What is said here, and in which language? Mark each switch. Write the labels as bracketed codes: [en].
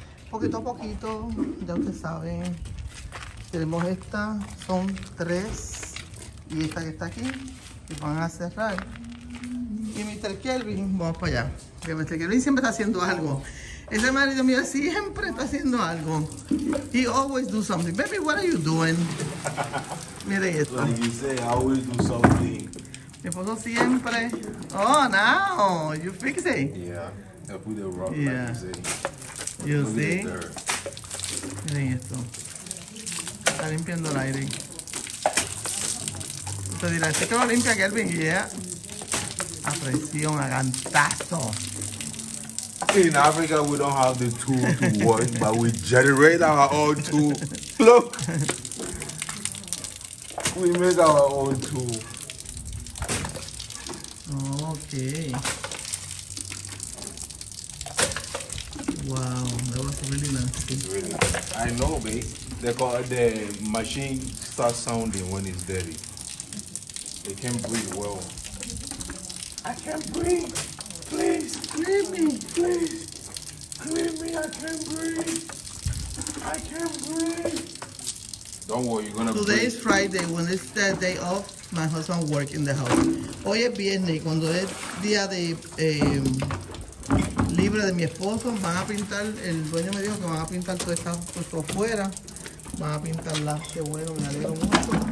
[es] Poquito a poquito, ya ustedes saben. Tenemos esta, son 3 y esta que está aquí, que van a cerrar. Y Mr. Kelvin, vamos para allá. Porque Mr. Kelvin siempre está haciendo algo. Ese marido mío siempre está haciendo algo. [en] He always do something. Baby, what are you doing? [es] Miren esto. [en] Like you say, I always do something. [es] Mi esposo siempre. [en] Oh, now you fix it. Yeah, I put it rough. Yeah. Like you see. [es] Miren esto. Está limpiando el aire. Usted dirá, ¿este que lo limpia Kelvin? Yeah. A presión, a gantazo. [en] In Africa, we don't have the tool to work, but we generate our own tool. Look, we make our own tool. Okay. Wow, that was really nasty. Really, I know, babe. The machine starts sounding when it's dirty. It can't breathe well. I can't breathe. Please, clean me, please. Clean me, I can't breathe. I can't breathe. Don't worry, you're gonna breathe. Today is Friday. When it's the day off, my husband works in the house. [es] Hoy es viernes y cuando es día de libre de mi esposo, van a pintar, el dueño me dijo que van a pintar todo esto por fuera. Van a pintarla, qué bueno, me alegro mucho.